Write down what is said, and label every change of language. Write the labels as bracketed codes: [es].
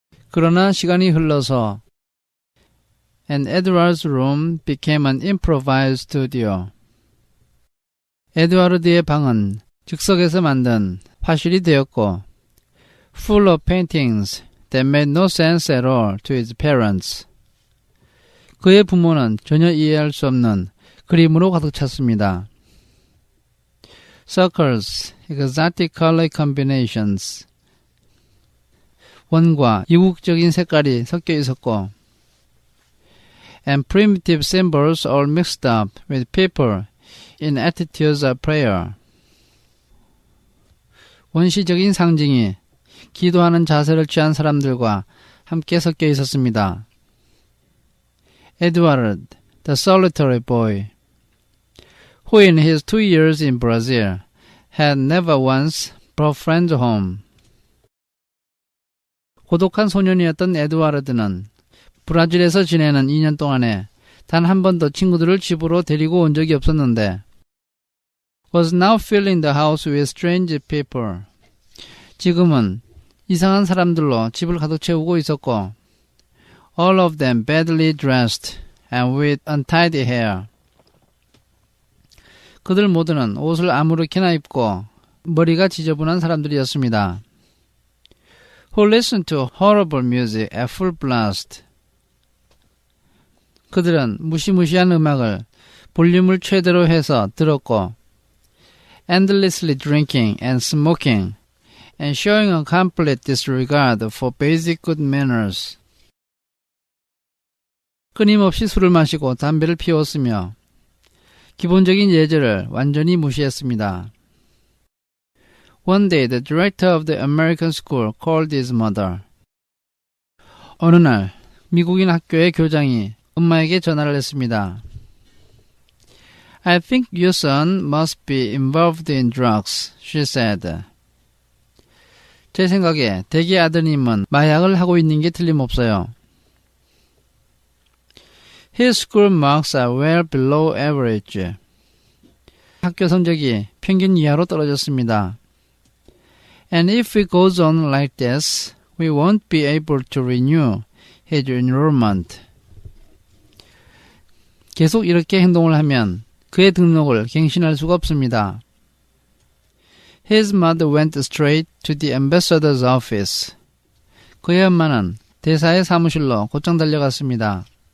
[en] 그러나 시간이 흘러서 and Edward's room became an improvised studio. 에드와르드의 방은 즉석에서 만든 화실이 되었고 full of paintings that made no sense at all to his parents. [ko] 그의 부모는 전혀 이해할 수 없는 그림으로 가득 찼습니다. [en] Circles, exotic color combinations. 원과 이국적인 색깔이 섞여 있었고 and primitive symbols all mixed up with people in attitudes of prayer. [ko] 원시적인 상징이 기도하는 자세를 취한 사람들과 함께 섞여 있었습니다. [en] Edward, the solitary boy, who in his 2 years in Brazil had never once brought friends home. [ko] 고독한 소년이었던 에드와르드는 브라질에서 지내는 2년 동안에 단 한 번도 친구들을 집으로 데리고 온 적이 없었는데 was now filling the house with strange people. [en] 지금은 이상한 사람들로 집을 가득 채우고 있었고 all of them badly dressed and with untidy hair. [ko] 그들 모두는 옷을 아무렇게나 입고 머리가 지저분한 사람들이었습니다. [en] Who listened to horrible music at full blast. 그들은 무시무시한 음악을 볼륨을 최대로 해서 들었고 endlessly drinking and smoking and showing a complete disregard for basic good manners. [ko] 끊임없이 술을 마시고 담배를 피웠으며 기본적인 예절을 완전히 무시했습니다. [en] One day the director of the American school called his mother. [ko] 어느 날 미국인 학교의 교장이 엄마에게 전화를 했습니다. [en] I think your son must be involved in drugs, she said. [ko] 제 생각에 대개 아드님은 마약을 하고 있는 게 틀림없어요. [en] His school marks are well below average. [ko] 학교 성적이 평균 이하로 떨어졌습니다. [en] And if it goes on like this, we won't be able to renew his enrollment. [ko] 계속 이렇게 행동을 하면 그의 등록을 갱신할 수가 없습니다. [en] His mother went straight to the ambassador's office. [ko] 그의 엄마는 대사의 사무실로 곧장 달려갔습니다.